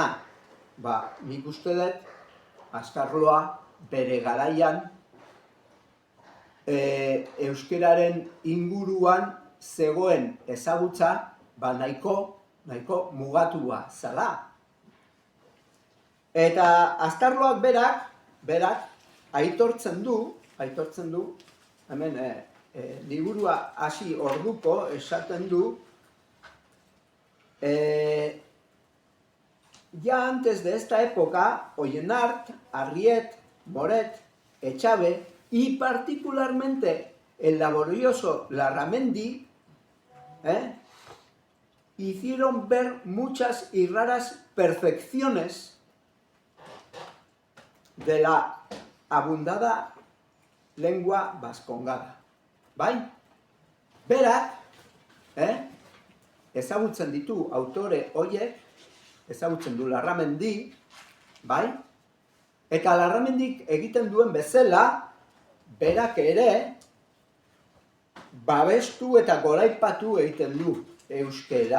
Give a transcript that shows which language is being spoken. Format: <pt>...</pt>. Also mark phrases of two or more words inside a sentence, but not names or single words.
<eu>Nik uste dut, aztarloa bere garaian euskararen inguruan zegoen ezagutza nahiko mugatua zala. Eta Astarloak berak, aitortzen du, hemen liburua hasi orduko esaten du,</eu> <es>ya antes de esta época, Oyenart, Arriet, Moret, Echave y particularmente el laborioso Larramendi, hicieron ver muchas y raras perfecciones de la abundada lengua vascongada. Bai?</es> <eu>Berak, ezagutzen ditu autore horiek, ezagutzen du Larramendi, bai? Eta Larramendik egiten duen bezala, berak ere, babestu eta goraipatu egiten du euskera.</eu>